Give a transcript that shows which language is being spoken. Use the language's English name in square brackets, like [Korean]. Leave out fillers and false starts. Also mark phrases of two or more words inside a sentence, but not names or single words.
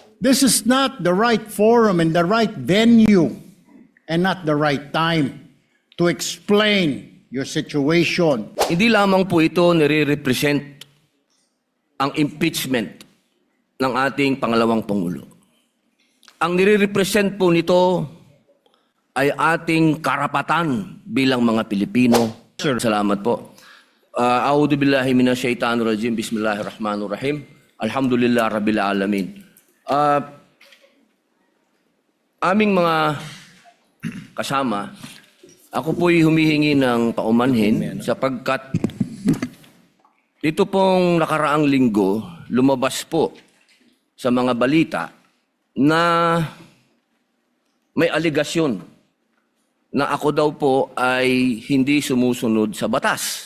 [English] This is not the right forum and the right venue and not the right time to explain your situation. [Filipino] Hindi lamang po ito nire-represent ang impeachment ng ating pangalawang Pangulo. Ang nire-represent po nito ay ating karapatan bilang mga Pilipino. Sir. Salamat po. [Arabic] أعوذ بالله من الشيطان الرجيم. بسم الله الرحمن الرحيم. الحمد لله رب العالمين. [Filipino] Aming mga kasama, ako po'y humihingi ng paumanhin sapagkat dito pong nakaraang linggo, lumabas po sa mga balita na may aligasyon na ako daw po ay hindi sumusunod sa batas.